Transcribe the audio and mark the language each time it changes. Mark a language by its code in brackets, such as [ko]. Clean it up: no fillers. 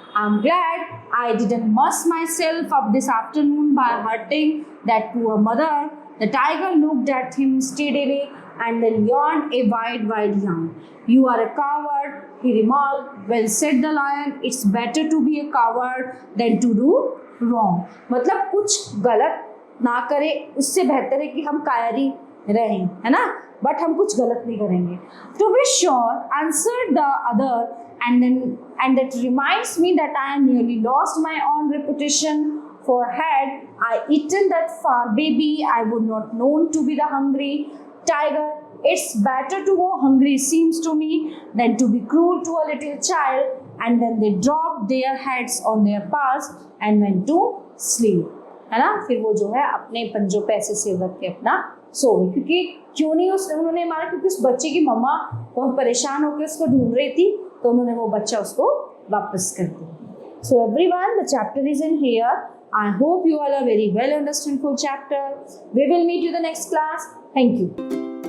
[en] I'm glad I didn't muss myself up this afternoon by hurting that poor mother. The tiger looked at him steadily and then yawned a wide yawn. You are a coward, he remarked. Well said, the lion. It's better to be a coward than to do wrong. [hi] मतलब कुछ गलत ना करें, उससे बेहतर है कि हम कायरी रहें, है ना? But हम कुछ गलत नहीं करेंगे. [en] To be sure, answered the other, and that reminds me that I am nearly lost my own reputation. For had I eaten that far baby, I would not known to be the hungry tiger. It's better to go hungry, seems to me, than to be cruel to a little child. And then they dropped their heads on their paws and went to sleep. [hi] है ना? फिर वो जो है अपने पंजों पे ऐसे सिर रख के अपना सो गई, क्योंकि क्यों नहीं उन्होंने मारा, क्योंकि उस बच्चे की मम्मा बहुत परेशान होकर उसको ढूंढ रही थी, तो उन्होंने वो बच्चा उसको वापस कर दिया. [en] So everyone, the chapter is in here. I hope you all are very well understood full chapter. We will meet you the next class. Thank you.